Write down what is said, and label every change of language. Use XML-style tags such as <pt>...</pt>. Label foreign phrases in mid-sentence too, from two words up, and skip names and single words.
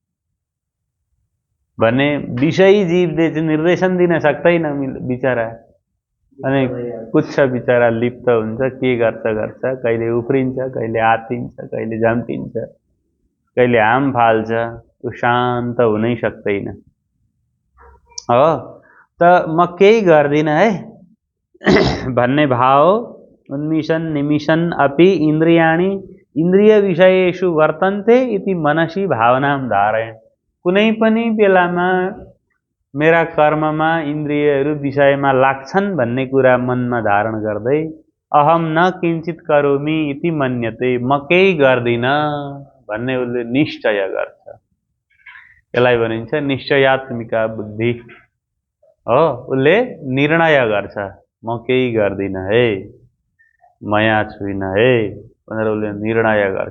<ne>भने विषयी जीवले चाहिँ निर्देशन दिन सक्दैन बिचरा, अनि कुछ बिचरा लिप्त हुन्छ, के गर्छ गर्छ, कहिले उफ्रिन्छ, कहिले आत्तिन्छ, कहिले झम्टिन्छ, कहिले हाम फाल्छ, ऊ शान्त हुनै सक्दैन। हो त म केही गर्दिन है भन्ने भाव,</ne> <sa>उन्मिषन् निमिषन् अपि इन्द्रियाणि इन्द्रिय विषयेषु वर्तन्ते इति मनसी भावनां धारयन्।</sa> <ne>कुनै पनि बेलामा मेरा कर्ममा इन्द्रियहरू विषयमा लाग्छन् भन्ने कुरा मनमा धारण गर्दै</ne> <sa>अहम न किञ्चित करोमि इति मन्यते,</sa> <ne>म केही गर्दिन भन्ने उसले निश्चय गर्छ। यसलाई भनिन्छ</ne> <sa>निश्चयात्मिका बुद्धि।</sa> <ne>हो, उसले निर्णय गर्छ, म केही गर्दिन है, म यहाँ छुइनँ है भनेर उसले निर्णय गर्छ।</ne>